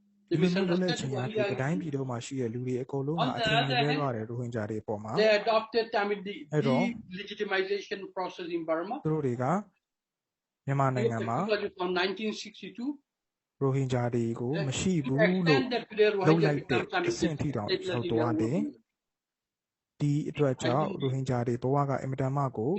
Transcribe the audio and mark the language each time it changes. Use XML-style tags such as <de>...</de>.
<en>the misunderstanding</en> <my>ဒီတိုင်းပြည်တော်မှာရှိတဲ့လူတွေအကုန်လုံးကအထင်ကြီးလဲသွားတယ်ရိုဟင်ဂျာတွေအပေါ်မှာ</my> <en>they adopted the legitimization process in Burma</en> <my>သူတို့တွေကမြန်မာနိုင်ငံမှာ</my> <en>from 1962</en> <my>ရိုဟင်ဂျာတွေကိုမရှိဘူးလို့လုပ်လိုက်တဲ့အဆင့်ထိတောင်ရောက်သွားတယ်ဒီအတွက်ကြောင့်ရိုဟင်ဂျာတွေဘဝကအင်မတန်မှကို</my>